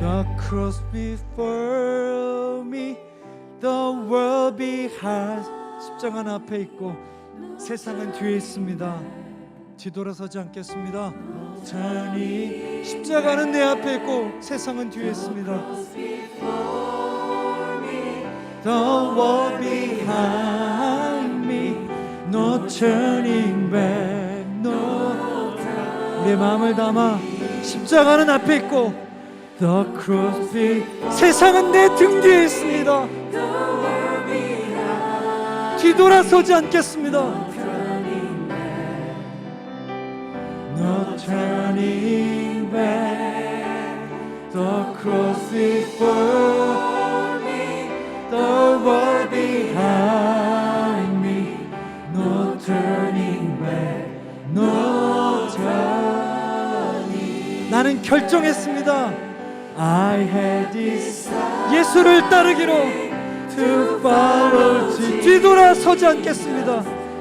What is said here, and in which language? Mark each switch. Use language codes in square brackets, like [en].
[en] The cross before me, the world behind. [ko] 십자가는 앞에 있고 세상은 뒤에 있습니다. 뒤돌아서지 않겠습니다. [en] turning. [ko] 십자가는 내 앞에 있고 세상은 뒤에 있습니다. [en] The world behind me, no turning back, no. [ko] 우리의 마음을 담아 십자가는 앞에 있고 [en] The cross before. [ko] 세상은 내 등 뒤에 있습니다. 뒤돌아서지 않겠습니다. [en] No turning back, the cross before me, the world behind me. No turning back, no turning. [ko] 나는 결정했습니다. [en] I had decided [ko] 예수를 따르기로 [en] to follow Jesus. [ko] 뒤돌아서지 않겠습니다.